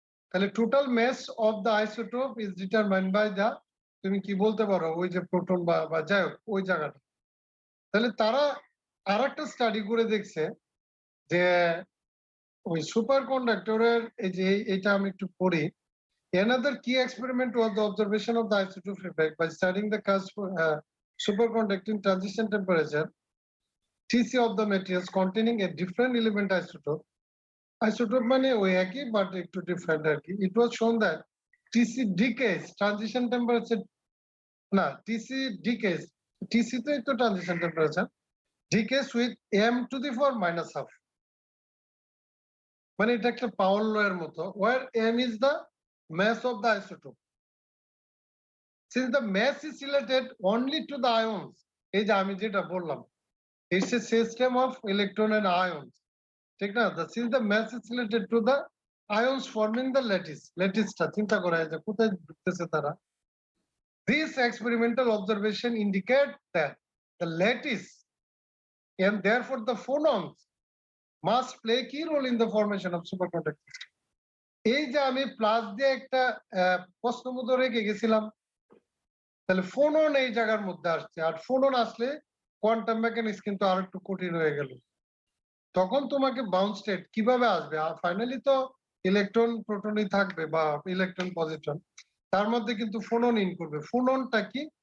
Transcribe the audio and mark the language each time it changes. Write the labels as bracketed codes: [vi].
[bn] তাহলে [en] total mass of the isotope is determined by the, [bn] তুমি কি বলতে পারো, ওই যে প্রোটন বা যাই হোক ওই জায়গাটা। তাহলে তারা আর একটা স্টাডি করে দেখছে যে ওই সুপার কন্ডাক্টরের এই যে এটা আমি একটু পড়ি। [en] Another key experiment was the observation of the isotope effect by studying the superconducting transition temperature TC of the materials containing a different element isotope. [bn] Isotope মানে ওই একই but একটু different আর কি. [en] It was shown that TC decays transition temperature, [bn] না [en] TC decays, TC [bn] তো একটু [en] transition temperature decays with m to the power minus half. [bn] মানে এটা একটা পাওয়ার ল এর মতো, [en] where m is the mass of the isotope. Since the mass is related only to the ions, [bn] এই যে আমি যেটা বললাম, [en] it's a system of electron and ions, [bn] ঠিক না? [en] Since the mass is related to the ions forming the [bn] ল্যাটিসটা চিন্তা করা যায় যে কোথায় ঢুকতেছে তারা। [en] This experimental observation indicate that the lattice and therefore the phonons must play a key role in the formation of superconducting system. [bn] এই যে আমি প্লাস দিয়ে একটা প্রশ্নবোধক রেখে গেছিলাম, তাহলে ফোনন এই জায়গার মধ্যে আসছে, আর ফোনন আসলে কোয়ান্টাম মেকানিক্স কিন্তু আর একটু কঠিন হয়ে গেল। তখন তোমাকে বাউন্ড স্টেট কিভাবে আসবে? ফাইনালি তো ইলেকট্রন প্রোটনই থাকবে বা ইলেকট্রন পজিট্রন, তার মধ্যে কিন্তু ফোনন ইন করবে। ফোননটা কি?